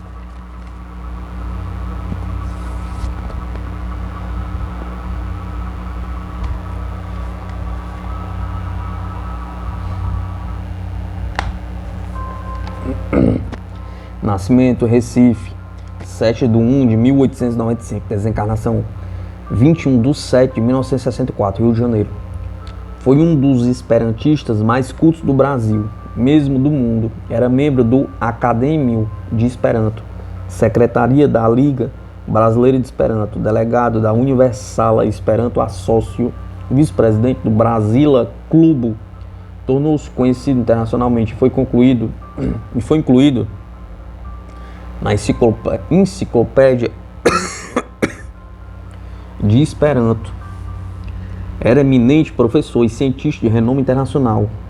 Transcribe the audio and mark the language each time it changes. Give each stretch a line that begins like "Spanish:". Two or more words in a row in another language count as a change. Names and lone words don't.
Portuguese: Nascimento Recife, 7/1/1895. Desencarnação 21/7/1964, Rio de Janeiro. Foi um dos esperantistas mais cultos do Brasil, mesmo do mundo. Era membro do Acadêmio de Esperanto, Secretaria da Liga Brasileira de Esperanto, delegado da Universala Esperanto Assócio, vice-presidente do Brasila Clube. Tornou-se conhecido internacionalmente e foi incluído na enciclopédia de Esperanto. Era eminente professor e cientista de renome internacional.